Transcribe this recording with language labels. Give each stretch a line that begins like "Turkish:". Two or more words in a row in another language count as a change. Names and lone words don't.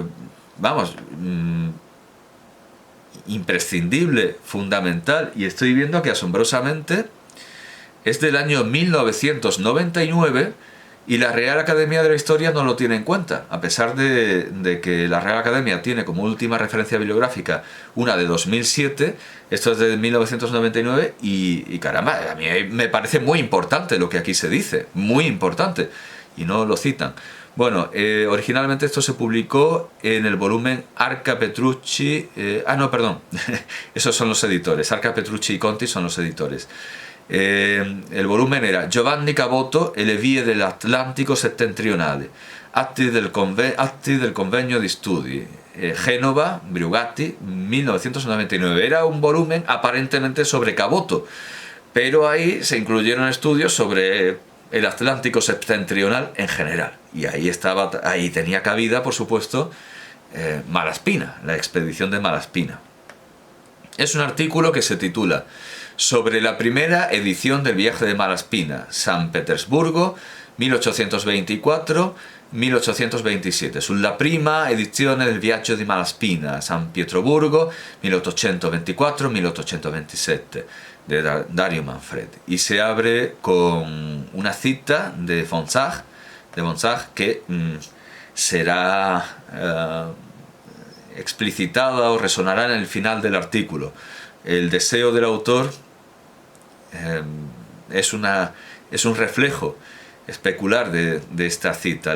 Spanish: imprescindible, fundamental, y estoy viendo que asombrosamente es del año 1999 y la Real Academia de la Historia no lo tiene en cuenta, a pesar de que la Real Academia tiene como última referencia bibliográfica una de 2007, esto es de 1999 y caramba, a mí me parece muy importante lo que aquí se dice, muy importante, y no lo citan. Bueno, originalmente esto se publicó en el volumen Arca Petrucci... esos son los editores. Arca Petrucci y Conti son los editores. El volumen era Giovanni Caboto e le vie dell'Atlantico settentrionale, atti del Convegno di Studi, Génova, Brugatti, 1999. Era un volumen aparentemente sobre Caboto, pero ahí se incluyeron estudios sobre el Atlántico septentrional en general. Y ahí tenía cabida, por supuesto, Malaspina, la expedición de Malaspina. Es un artículo que se titula Sobre la primera edición del viaje de Malaspina, San Petersburgo, 1824-1827. Sulla prima edizione del viaggio di Malaspina, San Pietroburgo, 1824-1827, de Dario Manfredi. Y se abre con una cita de Fonsag, que será explicitada o resonará en el final del artículo. El deseo del autor es un reflejo especular de esta cita.